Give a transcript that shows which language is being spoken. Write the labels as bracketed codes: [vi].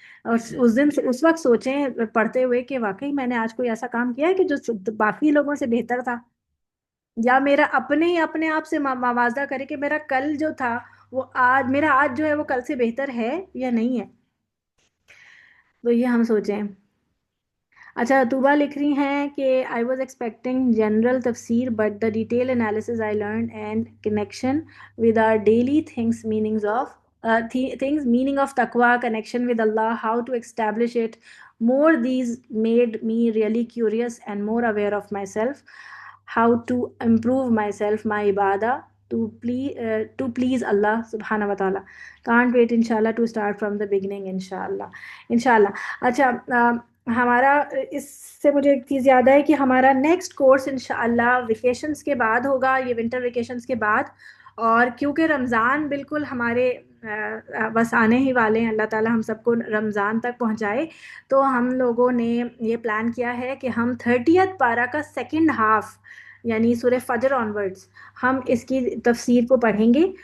[ur] اور اس وقت سوچیں پڑھتے ہوئے کہ واقعی میں نے آج کوئی ایسا کام کیا ہے کہ جو باقی لوگوں سے بہتر تھا، یا میرا اپنے آپ سے موازنہ کرے کہ میرا کل جو تھا وہ میرا آج جو ہے وہ کل سے بہتر ہے یا نہیں ہے. تو یہ ہم سوچیں. اچھا، طوبہ لکھ رہی ہیں کہ [en] I was expecting general تفسیر but the detailed analysis I learned and connection with our daily things meanings of things, meaning of taqwa, connection with Allah, how to establish it. More these made me really curious and more aware of myself, how to improve myself, my ibadah, to please Allah subhanahu wa ta'ala. Can't wait inshallah to start from the beginning انشاءاللہ. [ur] اچھا ہمارا اس سے مجھے ایک چیز یاد ہے کہ ہمارا نیکسٹ کورس انشاءاللہ ویکیشنز کے بعد ہوگا، یہ ونٹر ویکیشنز کے بعد. اور کیونکہ رمضان بالکل ہمارے بس آنے ہی والے ہیں، اللہ تعالیٰ ہم سب کو رمضان تک پہنچائے، تو ہم لوگوں نے یہ پلان کیا ہے کہ ہم 30th پارہ کا سیکنڈ ہاف یعنی سورہ فجر آنورڈز ہم اس کی تفسیر کو پڑھیں گے.